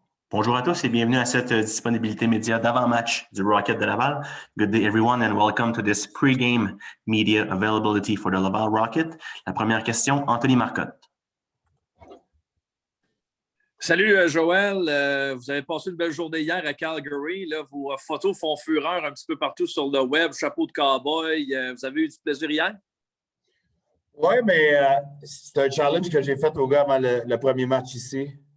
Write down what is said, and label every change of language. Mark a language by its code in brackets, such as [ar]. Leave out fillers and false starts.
[fr] Bonjour à tous et bienvenue à cette disponibilité média d'avant-match du Rocket de Laval. [en] Good day everyone and welcome to this pre-game media availability for the Laval Rocket. [fr] La première question, Anthony Marcotte. Salut Joël, vous avez passé une belle journée hier à Calgary. Là, vos photos font fureur un petit peu partout sur le web, chapeau de cow-boy. Vous avez eu du plaisir hier? Oui, mais c'est un challenge que j'ai fait aux gars avant le premier match ici.